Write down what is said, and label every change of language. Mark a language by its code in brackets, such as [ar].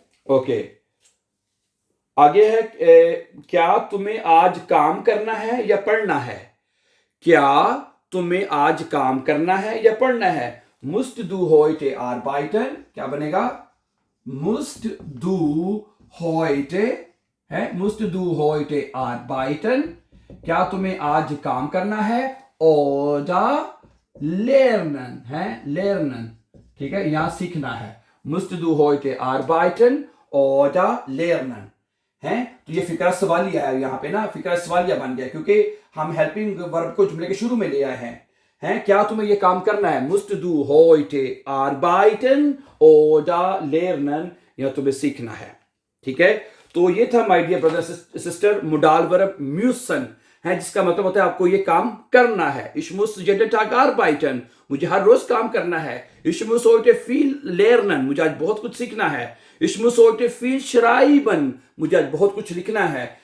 [hi] Okay, आगे है, क्या तुम्हें आज काम करना है या पढ़ना है? क्या तुम्हें आज काम करना है या पढ़ना है? [de] Musst du heute arbeiten? [hi] क्या बनेगा? [de] Musst du heute, है, musst du heute arbeiten? [hi] क्या तुम्हें आज काम करना है? [de] Oder lernen, [hi] है, lernen, ठीक है, यहां सीखना है. [de] Musst du heute arbeiten oder lernen, [hi] है, तो ये फिक्रा सवालिया है. यहाँ पे ना फिक्रा सवालिया बन गया क्योंकि हम हेल्पिंग वर्ब को जुमले के शुरू में ले आए हैं. हैं, क्या तुम्हें ये काम करना है? [de] Musst du heute arbeiten oder lernen, [hi] या तुम्हें सीखना है. ठीक है, तो ये था my dear brother sister modal verb müssen, है, जिसका मतलब होता है आपको ये काम करना है. [de] Ich muss jeden Tag arbeiten, [hi] मुझे हर रोज काम करना है. [de] Ich muss heute viel lernen, [hi] मुझे आज बहुत कुछ सीखना है. [de] Ich muss heute viel schreiben, [hi] मुझे आज बहुत कुछ लिखना है.